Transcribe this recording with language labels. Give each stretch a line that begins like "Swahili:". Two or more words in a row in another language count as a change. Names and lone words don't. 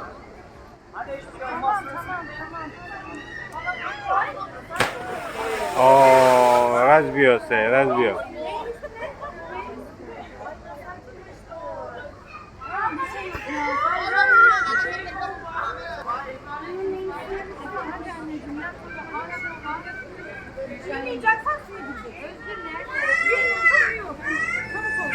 Turkish: Anne hiçbir şey olmaz. O,
Croatian: razbio se, razbio.
Turkish: Yemeyeceksen suya gidecek. Özgür nerede? Yemiyorsan yok. Çabuk ol.